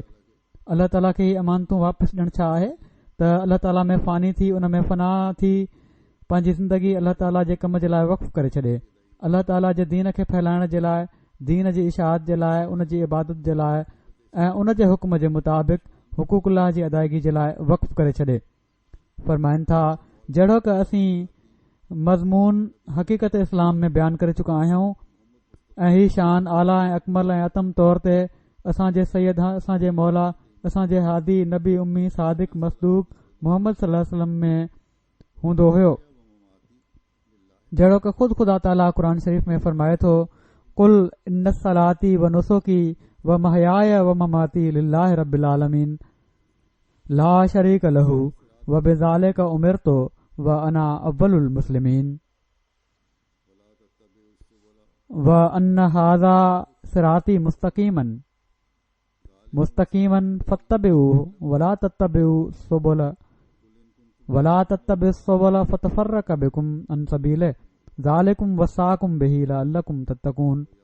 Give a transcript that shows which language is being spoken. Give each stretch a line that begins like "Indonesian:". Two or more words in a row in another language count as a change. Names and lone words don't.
Sindhi: अल्लाह ताला खे हीअ अमानतूं वापसि ॾियणु छा आहे त अल्लाह ताला में फ़ानी थी, उन में फ़ना थी, पंहिंजी ज़िंदगी अल्लाह ताला जे कम जे लाइ वक़्फ़ करे छॾे, अल्लाह ताला जे दीन खे फैलाइण जे लाइ, दीन जी इशाअत जे लाइ, उन जी इबादत जे लाइ ऐं उन जे हुक्म जे मुताबिक़ हुकूकुल्लाह जी अदायगी जे लाइ वक़्फ़ करे छॾे। फरमाइनि था जहिड़ो कि असीं मज़मून हक़ीक़त इस्लाम में बयानु करे चुका आहियूं ऐं ही शान आला ऐं अकमल ऐं अतम तौर ते असांजे सैयद, असांजे मौला, असांजे हादी नबी उम्मी सादिक मसदूक मुहम्मद
Arabic: صلى الله عليه وسلم
Sindhi: में हूंदो हुयो। जहिड़ो कि ख़ुदि ख़ुदा ताला क़ुर शरीफ़ में फरमाए थो,
Arabic: قل إن صلاتي ونسكي ومحياي ومماتي لله رب العالمين لا شريك له وبذلك أمرت وأنا أول المسلمين وأن هذا صراطي مستقيما فاتبعوه ولا تتبعوا السبل فتفرق بكم عن سبيله ذلكم وصاكم به لعلكم تتقون